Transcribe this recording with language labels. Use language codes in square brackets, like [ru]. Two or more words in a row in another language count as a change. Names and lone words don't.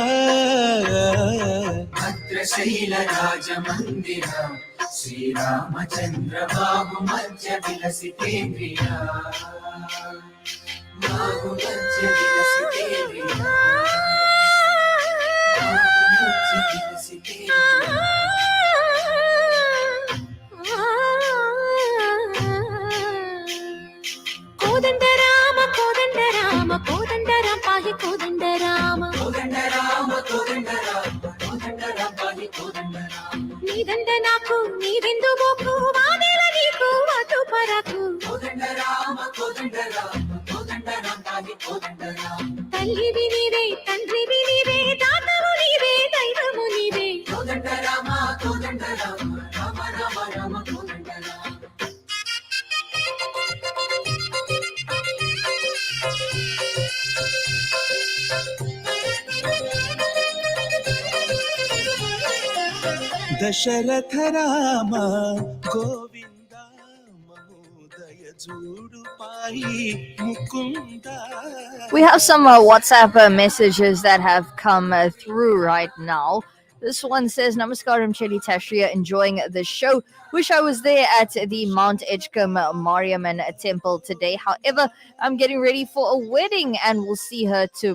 [sa] भद्रशैल राजमंदिर श्रीरामचंद्र बाहुमध्य विलसितेन्द्रिया. बाहुमध्य विलसितेन्द्रिया. बाहुमध्य विलसितेन्द्रिया. [te] కోదండ రామ కోదండ రామ కోదండ రామ పాహి కోదండ రామ కోదండ రామ కోదండ రామ కోదండ రామ పాహి కోదండ రామ. నీదండ నాకు నీదెందు మోకు వాదేల నీకు అటు పరకు. కోదండ రామ కోదండ రామ కోదండ రామ పాహి కోదండ రామ. తల్లివి నీవే తండ్రివి నీవే దాతవు నీవే దైవము నీవే. కోదండ రామ కోదండ రామ రామ రామ రామ కోదండ రామ. [sa] दशरथ राम गोविंद महोदय जोडु पाई मुकुंद. [en] We have some WhatsApp messages that have come through right now. This one says, Namaskaram Cheli Tashriya, enjoying the show. Wish I was there at the Mount Edgecombe Maariamman temple today. However, I'm getting ready for a wedding and we'll see her tomorrow.